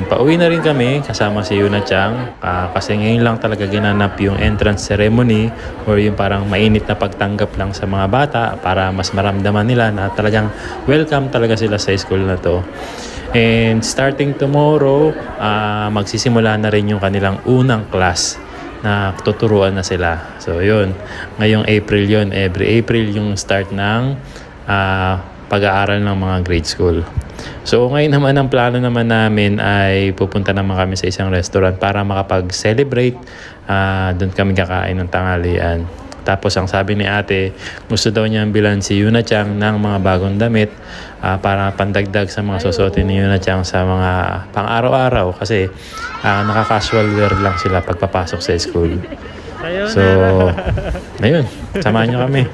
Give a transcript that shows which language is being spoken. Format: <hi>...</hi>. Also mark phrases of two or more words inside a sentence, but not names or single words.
<tl>pauwi na rin kami kasama si Yuna-chan kasi ngayon lang talaga ginanap yung</tl> <en>entrance ceremony</en> <tl>or yung parang mainit na pagtanggap lang sa mga bata para mas maramdaman nila na talagang welcome talaga sila sa school na to.</tl> <en>And starting tomorrow,</en> <tl>magsisimula na rin yung kanilang unang class na tuturuan na sila. So yun, ngayong April yun, every April yung start ng pag-aaral ng mga</tl> <en>grade school.</en> <tl>So ngayon naman ang plano naman namin ay pupunta naman kami sa isang restaurant para makapag-celebrate. Doon kami kakain ng tanghalian. Tapos ang sabi ni ate, gusto daw niyang bilan si Yuna-chan ng mga bagong damit para pandagdag sa mga susuotin ni Yuna-chan sa mga pang-araw-araw kasi naka-</tl> <en>casual wear</en> <tl>lang sila pagpapasok sa school. So, ayun, samahan niyo kami.</tl>